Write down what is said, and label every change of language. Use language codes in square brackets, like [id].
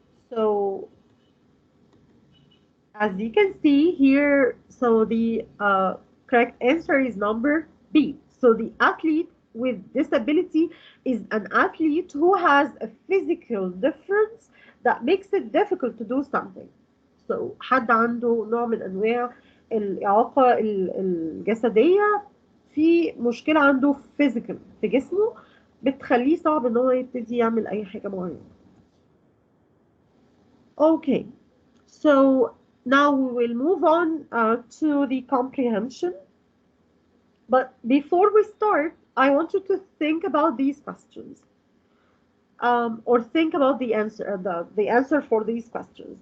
[en] So as you can see here, so the correct answer is number B. So the athlete with disability is an athlete who has a physical difference that makes it difficult to do something. [ar] So حد عنده نوع من أنواع الإعاقة الجسدية، في مشكلة عنده physical في جسمه بتخليه صعب إن هو يبتدي يعمل أي حاجة معينة. [en] Okay, so now we will move on to the comprehension. But before we start, I want you to think about these questions. Or think about the answer for these questions.